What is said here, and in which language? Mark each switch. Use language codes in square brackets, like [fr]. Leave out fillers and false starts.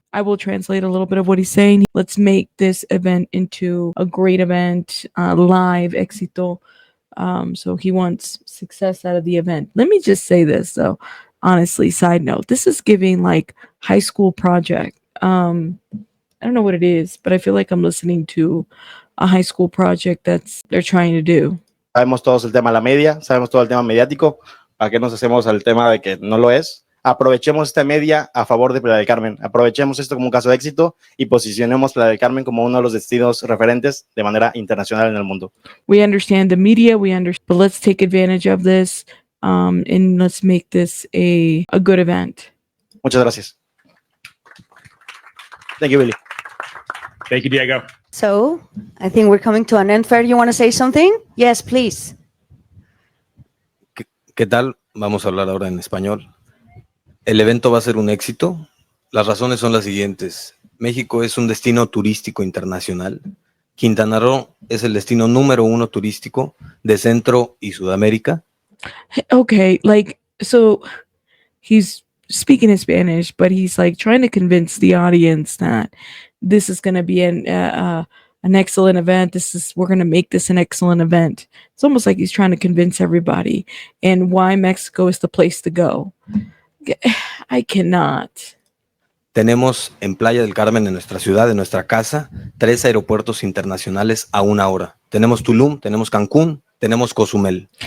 [en] I will translate a little bit of what he's saying. Let's make this event into a great event, live, éxito. So he wants success out of the event. Let me just say this, though. Honestly, side note, this is giving like high school project. I don't know what it is, but I feel like I'm listening to a high school project they're trying to do. [es] Sabemos todos el tema de la media, sabemos todo el tema mediático. ¿Para qué nos hacemos el tema de que no lo es? Aprovechemos esta media a favor de Playa del Carmen. Aprovechemos esto como un caso de éxito y posicionemos Playa del Carmen como uno de los destinos referentes de manera internacional en el mundo. [en] We understand the media, but let's take advantage of this and let's make this a good event. [es] Muchas gracias. [en] Thank you, Billy. Thank you, Diego. So I think we're coming to an end. Fer, you want to say something? Yes, please. [es] ¿Qué tal? Vamos a hablar ahora en español. El evento va a ser un éxito. Las razones son las siguientes. México es un destino turístico internacional. Quintana Roo es el destino número 1 turístico de Centro y Sudamérica. [en] Okay, like, so he's speaking in Spanish, but he's like trying to convince the audience that this is going to be an excellent event. We're going to make this an excellent event. It's almost like he's trying to convince everybody and why Mexico is the place to go. I cannot. [es] Tenemos en Playa del Carmen, en nuestra ciudad, en nuestra casa, 3 aeropuertos internacionales a 1 hora. Tenemos Tulum, tenemos Cancún, tenemos Cozumel.